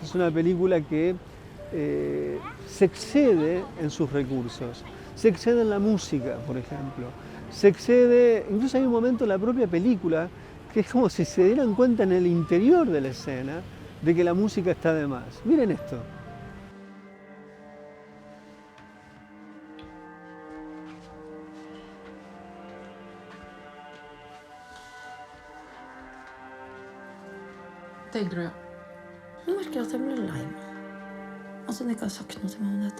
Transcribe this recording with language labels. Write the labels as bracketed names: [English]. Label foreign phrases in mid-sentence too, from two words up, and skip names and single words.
[Spanish] Es una película que se excede en sus recursos. Se excede en la música, por ejemplo. Se excede, incluso hay un momento en la propia película que es como si se dieran cuenta en el interior de la escena de que la música está de más. Miren esto. [Norwegian] Tenker du, ja? Jeg merker at jeg blir lei meg. Altså, hun ikke har sagt noe til meg om dette.